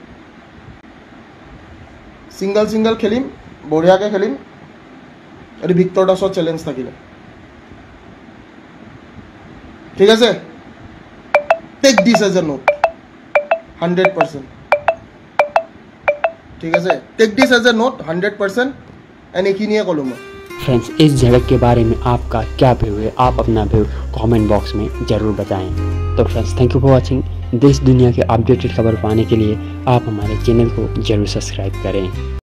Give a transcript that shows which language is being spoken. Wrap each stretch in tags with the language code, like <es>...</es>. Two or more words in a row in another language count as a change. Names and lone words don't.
<as>ছিংগল খেলিম, বঢ়িয়াকৈ খেলিম। এইটো ভিক্টৰ দাসৰ চেলেঞ্জ থাকিলে, ঠিক আছে।</as> <en>take this as a note 100%,</en> <as>ঠিক আছে।</as> <en>take this as a note 100%। एंड</en> <as>এইখিনিয়ে ক'লোঁ মই।</as> <hi>फ्रेंड्स, इस झड़प के बारे में आपका क्या व्यू है, आप अपना व्यू</hi> <en>comment box</en> <hi>में ज़रूर बताएं। तो फ्रेंड्स,</hi> <en>thank you for watching.</en> <hi>देश दुनिया के अपडेटेड खबर पाने के लिए आप हमारे चैनल को ज़रूर सब्सक्राइब करें।</hi>